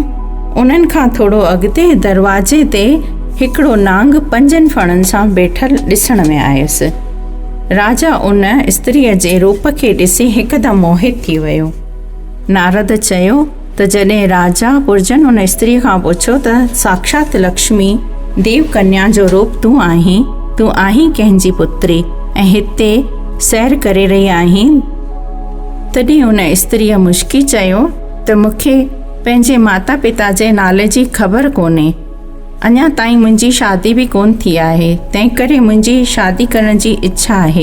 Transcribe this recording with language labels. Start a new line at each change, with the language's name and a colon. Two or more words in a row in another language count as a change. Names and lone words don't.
Sindhi: उन्हनि खां थोरो अॻिते दरवाजे ते हिकिड़ो नांग 5 फणनि सां वेठल ॾिसण में आयुसि। राजा उन स्त्रीअ जे रूप खे ॾिसी हिकदमि मोहित थी वियो। नारद चयो त जॾहिं राजा पुरजन उन स्त्रीअ खां पुछो त साक्षात लक्ष्मी देव कन्या जो रूप तूं आहीं कंहिंजी पुत्री ऐं हिते सैर करे रही आहीं? तॾहिं उन स्त्रीअ मुश्की चयो त मूंखे पंहिंजे माता पिता जे नाले जी ख़बर कोन्हे। अञा ताईं मुंहिंजी शादी बि कोन थी आहे, तंहिं करे मुंहिंजी शादी करण जी इच्छा आहे।